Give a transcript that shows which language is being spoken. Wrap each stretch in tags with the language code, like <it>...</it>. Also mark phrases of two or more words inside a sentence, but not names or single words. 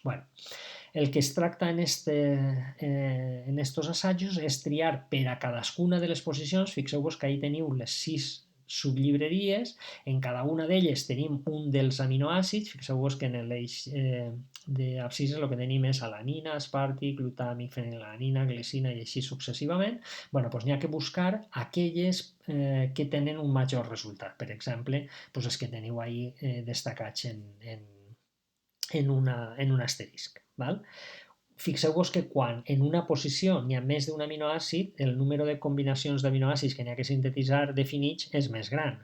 <ca>El que es tracta en estos assajos és triar per a cadascuna de les posicions. Fixeu-vos que ahí teniu les 6 sublibreries, en cada una d'elles tenim un dels aminoàcids. Fixeu-vos que en l'eix d'abscissa el que tenim és alanina, aspartic, glutàmic, fenilalanina, glicina i així successivament. Doncs n'hi ha que buscar aquelles que tenen un major resultat. Per exemple, els que teniu ahí destacats en un asterisc. Fixeu-vos que quan en una posició n'hi ha més d'un aminoàcid, el número de combinacions d'aminoàcids que n'hi ha que sintetitzar definits és més gran.</ca>